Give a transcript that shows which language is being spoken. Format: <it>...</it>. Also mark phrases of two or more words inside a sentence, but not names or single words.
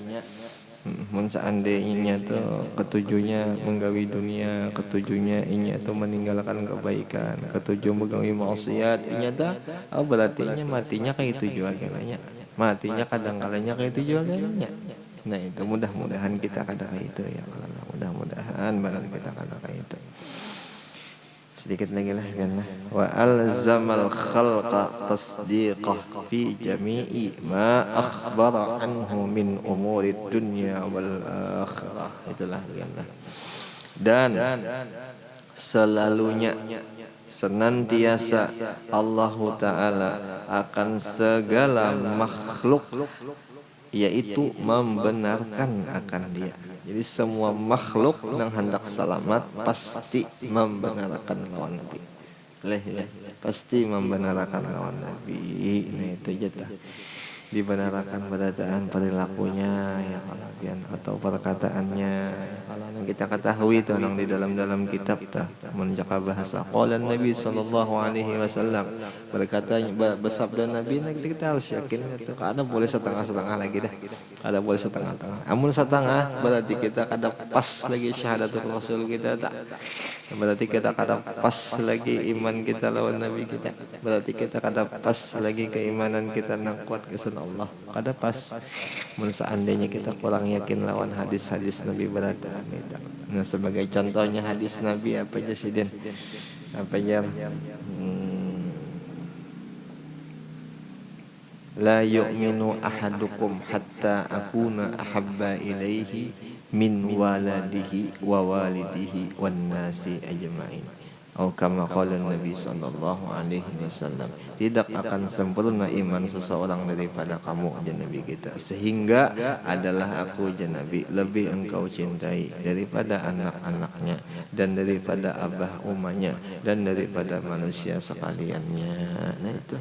<bjn>Seandainya tuh ketujuhnya menggawi dunia, ketujuhnya inya tuh meninggalkan kebaikan, ketujuh menggawi maksiat, inya tuh berarti matinya kayak itu juga kayaknya, matinya kadang kalanya kayak itu juga kayaknya. Nah itu mudah-mudahan kita kada kayak itu</bjn> <ar>يا الله.</ar> <bjn>Mudah-mudahan banget kita kada kayak itu. Sedikit lagi lah kan.</bjn> <ar>وألزم الخلق تصديقه في جميع ما أخبر عنه من أمور الدنيا والآخرة.</ar> <bjn>Itulah kan.</bjn> <id>Dan selalunya senantiasa Allah Ta'ala akan segala makhluk yaitu membenarkan akan dia.</id> <bjn>Jadi semua makhluk yang hendak selamat pasti membenarkan lawan Nabi. Pasti membenarkan lawan Nabi. Nah itu aja dibenarkan berdasarkan perilakunya ya kalau atau perkataannya kalau kita ketahui itu di dalam kitab menjaga bahasa qala Nabi</bjn> <ar>صلى الله عليه وسلم</ar> <bjn>berkata bersabda Nabi kita harus yakin itu ada boleh setengah-setengah lagi dah ada boleh setengah-setengah amun setengah berarti kita kada pas lagi</bjn> <ar>شهادة الرسول</ar> <bjn>kita tak berarti kita kada pas lagi iman kita lawan Nabi kita berarti kita kada pas lagi keimanan kita nang kuat kesan Allah kada pas mun seandainya kita kurang yakin lawan hadis-hadis Nabi berada. Nah sebagai contohnya hadis Nabi apa aja sih Den? Apa aja?</bjn> <ar>لا يؤمن أحدكم حتى أكون أحب إليه من ولده ووالده والناس أجمعين. Atau كما قال النبي صلى الله عليه وسلم,</ar> <bjn>tidak akan sempurna iman seseorang daripada kamu ya Nabi kita, sehingga adalah aku ya Nabi lebih engkau cintai daripada anak-anaknya dan daripada abah umanya dan daripada manusia sekaliannya. Nah itu.</bjn>